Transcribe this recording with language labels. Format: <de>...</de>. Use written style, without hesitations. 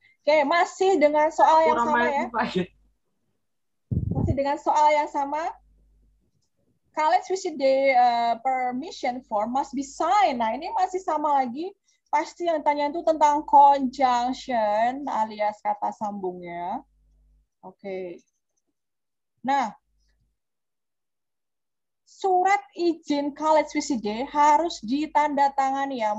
<id>Oke, masih dengan soal yang sama ya. Masih dengan soal yang sama.</id> <en>College visit day permission form must be signed.</en> <id>Nah, ini masih sama lagi. Pasti yang tanya itu tentang conjunction alias kata sambungnya. Oke. Nah, surat izin college visit day harus ditandatangani ya.</id>